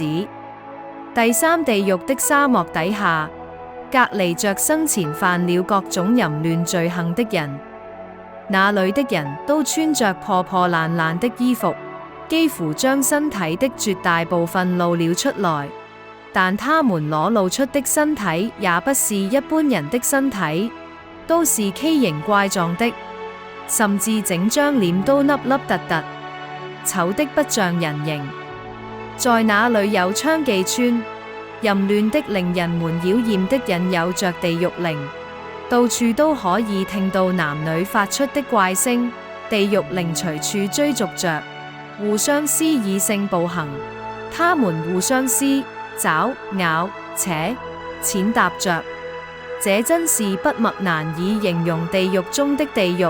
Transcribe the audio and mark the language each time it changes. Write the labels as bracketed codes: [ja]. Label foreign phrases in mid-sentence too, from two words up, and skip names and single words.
[zh] 第三地獄的沙漠底下，隔離着生前犯了各種淫亂罪行的人，那裏的人都穿着破破爛爛的衣服，幾乎將身體的絕大部分露了出來，但他們裸露出的身體也不是一般人的身體，都是畸形怪狀的，甚至整張臉都凹凹凸凸，醜的不像人形。在那裏有娼妓村，淫亂的令人們妖豔的引誘着地獄靈，到處都可以聽到男女發出的怪聲，地獄靈隨處追逐着，互相施以性暴行，他們互相撕、爪、咬、扯、踐踏着，這真是筆墨難以形容地獄中的地獄。